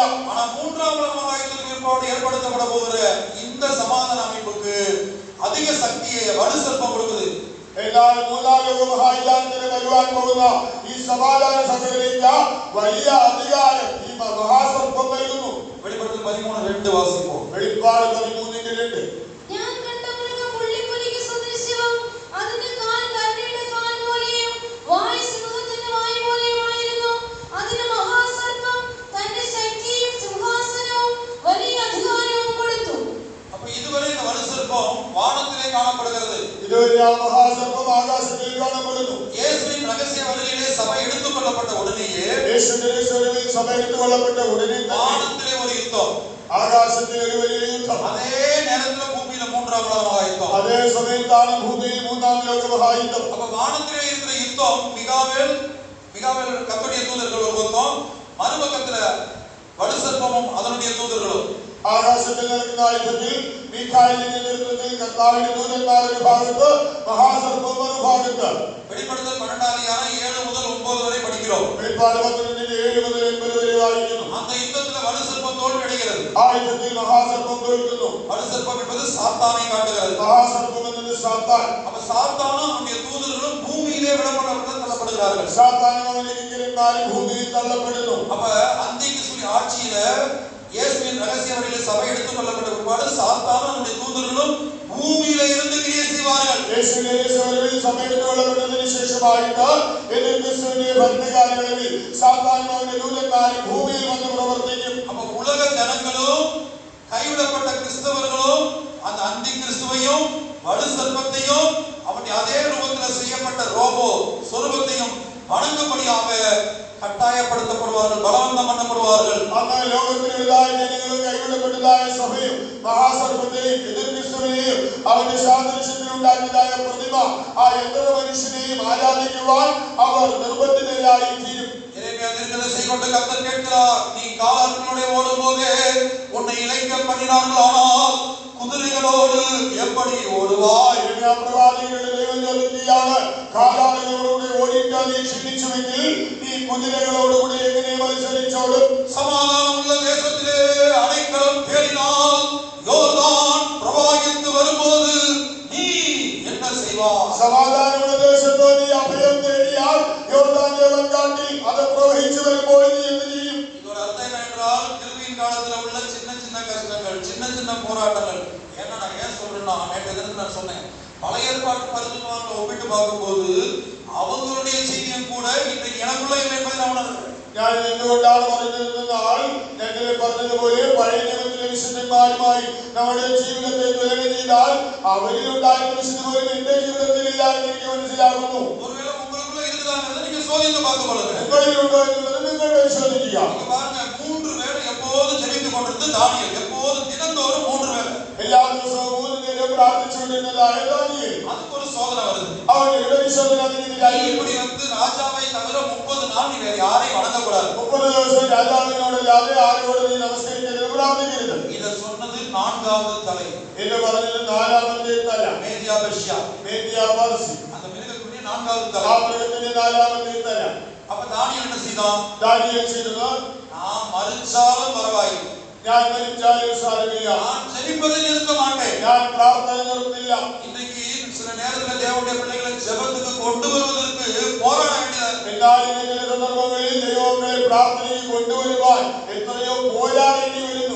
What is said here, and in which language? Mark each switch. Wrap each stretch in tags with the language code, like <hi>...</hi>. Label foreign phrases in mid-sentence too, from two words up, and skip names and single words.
<ta>ஆனா மூன்றாம் உலக மகா யுத்தத்துக்கு பிற்பாடு ஏற்படுத்தப்பட போகிற இந்த சமாதான அமைப்புக்கு அதிக சக்தியை வலுசற்பம் கொடுக்குது.</ta> <ml>എന്നാൽ മൂന്നാം ലോക മഹായുദ്ധത്തിന് വരുവാൻ പോകുന്ന ഈ സമാധാന സംഘടനയ്ക്ക് വലിയ അധികാരം ഈ മഹാസർപ്പം നൽകുന്നു.</ml> <ta>வெளிப்படுத்தல் 13:2 வாசிப்போம்.</ta> <ml>വെളിപ്പാട് 13:2. ഞാൻ കണ്ട മൃഗം പുള്ളിപ്പുലിക്ക് സദൃശ്യവും അതിന്റെ കാൽ കരടിയുടെ കാൽ പോലെയും വായ് സിംഹത്തിന്റെ വായ് പോലെയുമായിരുന്നു. അതിന് മഹാസർപ്പം തന്റെ ശക്തിയും സിംഹാസനവും വലിയ അധികാരവും കൊടുത്തു.</ml> <ta>அப்ப இதுவரை இந்த வலுசற்பம் வானத்திலே காணப்படுகிறது.</ta> <ml>ഇതുവരെ ആ മഹാസർപ്പം ആകാശത്തിൽ കാണപ്പെടുന്നു.</ml> <ta>இயேசுவின் ரகசிய வருகையிலே சபை எடுத்துக் கொள்ளப்பட்ட உடனேயே</ta> <ml>യേശുവിന്റെ സ്വരവിൽ സഭ എടുത്തുകൊള്ളപ്പെട്ട ഉടനെ</ml> <ta>வானத்திலே ஒரு யுத்தம்,</ta> <ml>ആകാശത്തിൽ ഒരു വലിയ യുദ്ധം.</ml> <ta>அதே நேரத்துல பூமியில மூன்றாம் உலக மகா யுத்தம்.</ta> <ml>അതേ സമയത്താണ് ഭൂമിയിൽ മൂന്നാം ലോക മഹായുദ്ധം.</ml> <ta>அப்ப வானத்திலே இருக்கிற யுத்தம், மிகாவேல் கர்த்தருடைய தூதர்கள் ஒரு பக்கம், மறுபக்கத்துல வலுசற்பமும் அதனுடைய தூதர்களும்.</ta> <ml>ആകാശത്തിൽ നടക്കുന്ന യുദ്ധത്തിൽ മീഖായേലിന്റെ നേതൃത്വത്തിൽ കർത്താവിന്റെ ദൂതന്മാർ ഒരു ഭാഗത്ത്, മഹാസർപ്പം ഒരു ഭാഗത്ത്.</ml> <ta>வெளிப்படுத்தல் 12 வாசிக்கிறோம். வெளிப்பாடு 12:7 முதல் 8 வரை வாசிக்கிறோம். அந்த யுத்தத்துல வலு சர்ப்பம் தோல்வி அடைகிறது.</ta> <ml>ആ യുദ്ധത്തിൽ മഹാസർപ്പം തോൽക്കുന്നു.</ml> <ta>வலு சர்ப்பம் என்பது சாத்தானை காட்டுகிறது.</ta> <ml>മഹാസർപ്പം എന്നത് സാത്താൻ.</ml> <ta>அப்ப சாத்தானும் அவனுடைய தூதர்களும் பூமியிலே விடப்படப்பட்டு தள்ளப்படுகிறார்கள்.</ta> <ml>സാത്താനും അവന്റെ കിങ്കരന്മാരും ഭൂമിയിൽ തള്ളപ്പെടുന്നു.</ml> <ta>அப்ப அந்திகிறிஸ்துவின் ஆட்சியில இயேசுவின் ரகசிய வழியில சபை எடுத்துக் கொள்ளப்பட்ட பிற்பாடு சாத்தானும் அவனுடைய தூதர்களும் பூமியில இருந்து கிரியை செய்வார்கள்.</ta> <ml>യേശുവിന്റെ രഹസ്യവഴിയിൽ സഭ എടുത്തുக் കൊള്ളപ്പെട്ടതിന് ശേഷമായിട്ട് ക്രിസ്തുവിന്റെ ഭരണകാലയളവിൽ സാത്താനും അവന്റെ ദൂതന്മാരും ഭൂമിയിൽ വന്ന് പ്രവർത്തിക്കും.</ml> <ta>அப்ப உலக ஜனங்களும் கைவிடப்பட்ட கிறிஸ்தவர்களும் அந்த அந்தி கிறிஸ்துவையும் வலு சர்ப்பத்தையும் அவனுடைய அதே ரூபத்தில் செய்யப்பட்ட ரோபோ சொரூபத்தையும் வணங்கும்படியாக கட்டாயப்படுத்தப்படுவார்கள், பலவந்தம் பண்ணப்படுவார்கள்.</ta> <ml>അന്ന് ലോകത്തിലുള്ളതായ ജനങ്ങളും കൈവിടപ്പെട്ടതായ സഭയും മഹാസർപ്പത്തെയും എതിർ ക്രിസ്തുവിനെയും അവന്റെ സാദൃശ്യത്തിൽ ഉണ്ടാക്കിയതായ പ്രതിമ ആ യന്ത്ര മനുഷ്യനെയും ആരാധിക്കുവാൻ അവർ നിർബന്ധിതരായി തീരും.</ml> <ta>எரேமியா தீர்க்கதரிசி கொண்டு கர்த்தர் கேட்கிறார், நீ காலாட்களோட ஓடும்போதே உன்னை இளைக்க பண்ணினார்களானால் குதிரைகளோடு எப்படி ஓடுவாய்?</ta> <ml>യെരമ്യാ പ്രവാചകന്റെ ദൈവം ചോദിക്കുകയാണ്, കാലാളുകളോടുകൂടി ഓടിക്കാൻ നീ ക്ഷണിച്ചുവെങ്കിൽ നീ കുതിരകളോടുകൂടി എങ്ങനെ മത്സരിച്ചോടും?</ml> <ta>சமாதானமுள்ள தேசத்திலே அடைக்கலம் தேடினால் யோர்தான் பிரவாகித்து வரும்போது நீ என்ன செய்வாய்?</ta> <ml>സമാധാനമുള്ള ദേശത്തോ നീ അഭയം തേടിയാൽ യോർദാന്റെ വൻകാട്ടിൽ അത് പ്രവഹിച്ചു വരുമ്പോൾ നീ എന്ത് ചെയ്യും?</ml> <ta>இதோட அர்த்தம் என்ன என்றால், கிருபையின் காலத்துல உள்ள சின்ன சின்ன கஷ்டங்கள், சின்ன சின்ன போராட்டங்கள். ஏன்னா நான் ஏன் சொல்றேன்னா, நேற்று தினத்துல நான் சொன்னேன், பழைய ஏற்பாட்டு பரிசுத்தவான்களை ஒப்பிட்டு பார்க்கும்போது அவங்களுடைய செய்தியும் கூட இன்றைக்கு எனக்குள்ள இல்லை என்பதை நான் உணர்கிறேன்.</ta> <ml>ഞാൻ എന്തുകൊണ്ടാണ് പറഞ്ഞിരുന്നാൽ, ഞങ്ങൾ പറഞ്ഞതുപോലെ പഴയ നിയമത്തിലെ വിശുദ്ധന്മാരുമായി നമ്മുടെ ജീവിതത്തെ തുലന ചെയ്താൽ അവരിലുണ്ടായിരുന്ന വിശുദ്ധ പോലും എന്റെ ജീവിതത്തിലില്ല എന്ന് എനിക്ക് മനസ്സിലാകുന്നു.</ml> <ta>ஒருவேளை உங்களுக்குள்ள இருக்குதாங்கிறத நீங்க சோதித்து பார்த்து கொள்ளுங்க.</ta> <ml>നിങ്ങളിലുണ്ടോ എന്നുള്ളത് നിങ്ങൾ പരിശോധിക്കുക.</ml> <ta>நீங்க பாருங்க, 3 வேளை எப்போதும் ஜெபித்துக் கொண்டிருந்த தானியேல், எப்போதும் தினந்தோறும் 3 வேளை.</ta> <ml>എല്ലാ ദിവസവും 3 നേരം പ്രാർത്ഥിച്ചുകൊണ്ടിരുന്നതായ ദാനിയേൽ,</ml> <ta>அதுக்கு ஒரு சோதனை வருது.</ta> <ml>അവന്റെ പരിശോധന അതിനെതിരായി.</ml> <ta>இப்படி ராஜாவை தவிர 30 நாள் நீ வேற யாரையும் வணங்கக்கூடாது.</ta> <ml>30 ദിവസം രാജാവിനോടല്ലാതെ ആരോട് നീ നമസ്കരിക്കരുത്, പ്രാർത്ഥിക്കരുത്.</ml> <ta>இத சொன்னது 4வது தலை,</ta> <ml>എന്ന് പറഞ്ഞത് 4ാമത്തെ തല,</ml> <ta>மேதியா பெர்ஷியா.</ta> <ml>മേദ്യ പർസി.</ml> <ta>அந்த மிருகத்துடைய 4வது தலை.</ta> <ml>ആ മൃഗത്തിന്റെ 4ാമത്തെ തല.</ml> <ta>அப்ப தானியேல் என்ன செய்தான்?</ta> <ml>ദാനിയേൽ ചെയ്തത്,</ml> <ta>நான் மரிச்சாலும் பரவாயில்லை,</ta> <ml>ഞാൻ മരിച്ചാലും സാരമില്ല,</ml> <ta>நான் ஜெபிப்பதை நிறுத்த மாட்டேன்.</ta> <ml>ഞാൻ പ്രാർത്ഥന നിർത്തില്ല.</ml> <ta>இன்னைக்கு சில நேரத்துல தேவனுடைய பிள்ளைகளை ஜெபத்துக்கு கொண்டு வருவதற்கு போராட வேண்டியது.</ta> <ml>എന്നാൽ ഇന്ന് ചില സന്ദർഭങ്ങളിൽ ദൈവങ്ങളെ പ്രാർത്ഥനയ്ക്ക് കൊണ്ടുവരുവാൻ എത്രയോ പോരാടേണ്ടി വരുന്നു.</ml>